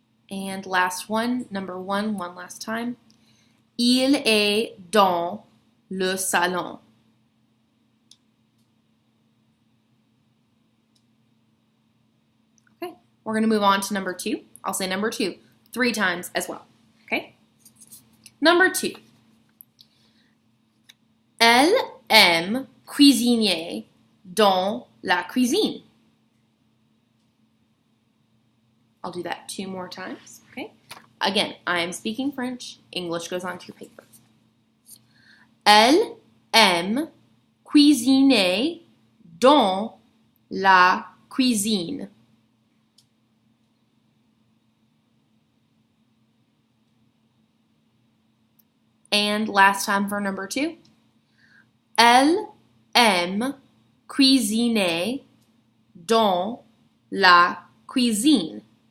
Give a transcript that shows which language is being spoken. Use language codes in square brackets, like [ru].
[en] And last one, number 1, one last time. [fr] Il est dans le salon. [en] Okay, we're going to move on to number 2. I'll say number 2 3 times as well. Okay? Number 2. [fr] Elle aime cuisiner dans la cuisine. [en] I'll do that 2 more times, okay? Again, I am speaking French. English goes onto your paper. [fr] Elle aime cuisiner dans la cuisine. [en] And last time for number 2. [fr] Elle aime cuisiner dans la cuisine.